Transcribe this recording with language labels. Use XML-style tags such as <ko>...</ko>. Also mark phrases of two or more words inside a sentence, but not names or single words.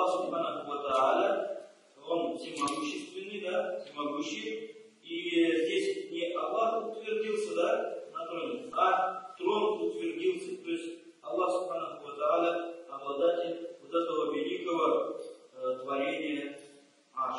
<ar>سبحانه وتعالى,</ar> <ru>Он всемогущественный, да, всемогущий, и здесь не Аллах утвердился, да, на троне, а трон утвердился, то есть Аллах</ru> <ar>سبحانه وتعالى</ar> <ru>обладатель вот этого великого творения Арш.</ru>